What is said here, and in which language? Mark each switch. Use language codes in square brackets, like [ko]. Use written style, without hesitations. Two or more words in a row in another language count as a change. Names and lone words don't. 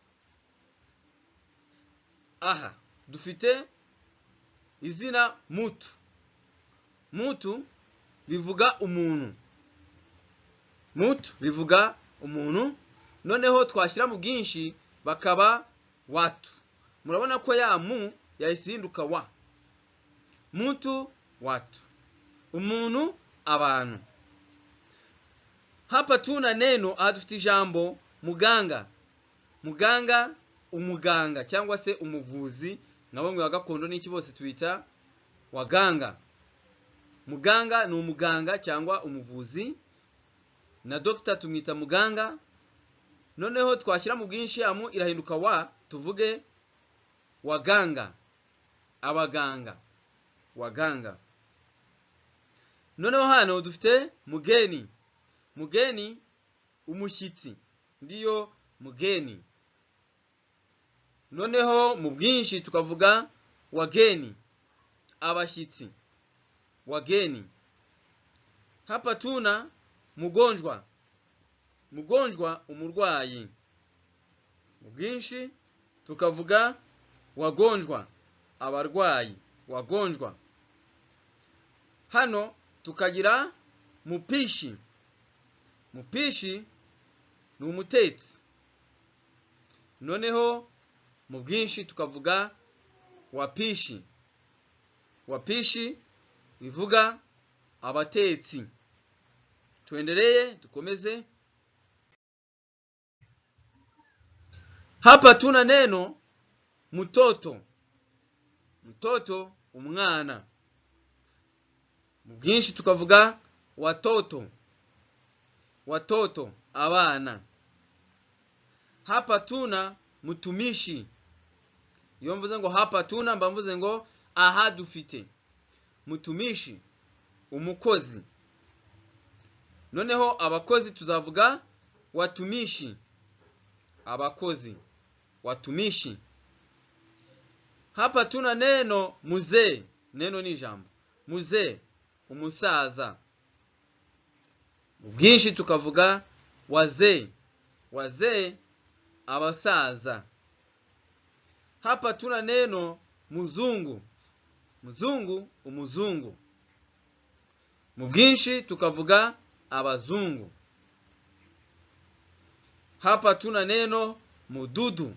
[rw] Aha dufite izina mutu. Mutu bivuga umuntu. Mutu bivuga umuntu. Noneho twashyira mu bwinshi bakaba watu. Murabona ko ya mu yahisinduka wa. [sw] Mutu, watu. [rw] Umuntu, abantu. [sw] Hapa tuna neno, [rw] aha dufite ijambo muganga. Muganga, umuganga cyangwa se umuvuzi. Na bamwe wa gakondo n'iki bose tubita waganga. Muganga ni umuganga cyangwa umuvuzi, na doctor tumwita muganga. Noneho twashyira mu bwinshi amu irahinduka wa, tuvuge waganga, abaganga, waganga. Noneho hano dufite mugeni. Mugeni, umushyitsi, [sw] ndiyo mugeni. [rw] Noneho mu bwinshi tukavuga wageni, abashyitsi, wageni. [sw] Hapa tuna mugonjwa. [rw] Mugonjwa, umurwayi. Mu bwinshi tukavuga wagonjwa, abarwayi, wagonjwa. Hano tukagira mupishi. Mupishi ni umutetsi. Noneho mu bwinshi tukavuga wapishi. Wapishi bivuga abatetsi. [sw] Tuendelee, tukomeze. Hapa tuna neno mutoto. [rw] Mutoto, umwana. Mu bwinshi tukavuga watoto. [sw] Watoto, abana. Hapa tuna mutumishi. [rw] Iyo mvuze ngo [sw] hapa tuna [rw] mba mvuze ngo aha dufite. Mutumishi, umukozi. Noneho abakozi tuzavuga watumishi. Abakozi, [sw] watumishi. Hapa tuna neno muzee. [rw] Neno ni ijambo. Muzee, umusaza. Mu bwinshi tukavuga wazee. Wazee, abasaza. [sw] Hapa tuna neno muzungu. [rw] Muzungu, umuzungu. Mu bwinshi tukavuga abazungu. [sw] Hapa tuna neno mududu.